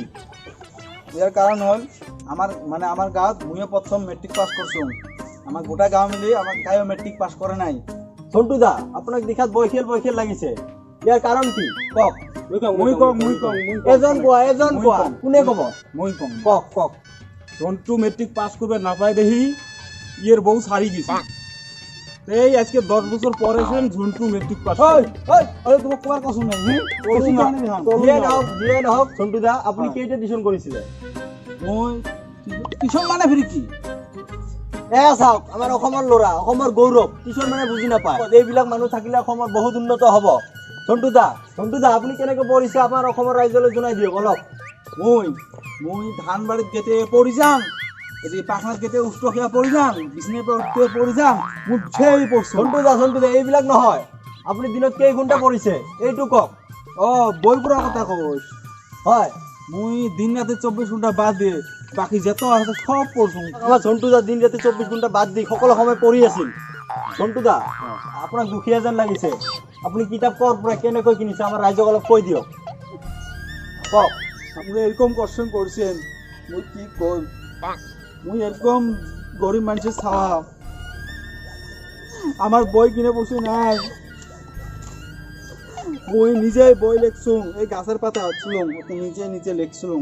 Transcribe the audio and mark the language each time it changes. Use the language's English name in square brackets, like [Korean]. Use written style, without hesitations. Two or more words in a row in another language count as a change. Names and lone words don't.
[Assamese] ইয়াৰ কাৰণ হ'ল আমাৰ গাঁৱত মইয়ে প্ৰথম মেট্ৰিক পাছ কৰিছোঁ। আমাৰ গোটা গাঁও মিলি আমাৰ কায়ো মেট্ৰিক পাছ কৰা নাই। ঝন্টু দা আপোনাক দেখাত বয়সীয়াল লাগিছে। ইয়াৰ কাৰণ কি কওক? মই কম এজন কোৱা কোনে ক'ব? মই কম কওক। [Bangla] ঝন্টু মেট্রিক পাস করবে না পাই দেখি ইয়ের বউ সারি গেছে। এই আজকে 10 বছর পরে সেন ঝন্টু মেট্রিক পাস আরে তোমার কোয়ার কসম নাই [Assamese] যিয়ে নহওক ঝন্টু দা আপুনি কেইটা টিউচন কৰিছিলে? [Bangla] মই টিউশন মানে ফিরি কি [Assamese] চাওক, আমাৰ অসমৰ ল'ৰা, অসমৰ গৌৰৱ। টিউচন মানে বুজি নাপায়। এইবিলাক মানুহ থাকিলে অসমৰ বহুত উন্নত হ'ব। ঝন্টু দা আপুনি কেনেকৈ পঢ়িছে আমাৰ অসমৰ ৰাইজলৈ জনাই দিয়ক অলপ। [Bangla] মই ধান বাড়িত গেতে পড়ি যাম, এই পাখনাত গেতে উষ্টখিয়া পড়ি যাম, বিছনে উঠতে পড়ি যাম, মুখ সেই পড়ছো। [Assamese] ঝন্টু দা এইবিলাক নহয়। আপুনি দিনত কেই ঘণ্টা পঢ়িছে এইটো কওক। [Bangla] বই পড়ার কথা কইস। [Assamese] হয়, [Bangla] মই দিন রাতে 24 ঘন্টা বাদ দিয়ে বাকি যত আছে সব পড়ছো। [Assamese] আমাৰ ঝন্টু দা দিন ৰাতি 24 ঘণ্টা বাদ দি সকলো সময় পঢ়ি আছিল। ঝন্টু দা আপোনাক দুখীয়া যেন লাগিছে। আপুনি কিতাপ ক'ৰ পৰা কেনেকৈ কিনিছে আমাৰ ৰাইজক অলপ কৈ দিয়ক। কওক। [Bangla] আপনি এরকম কোশ্চেন করছেন, মুই কি কই? মুই এরকম গরিব মানুষের ছাওয়া, আমার বই কিনে বসে নাই। মুই নিজে বই লেখছুম, এই গাছের পাতা হচ্ছিলাম নিজে লেখছিলাম।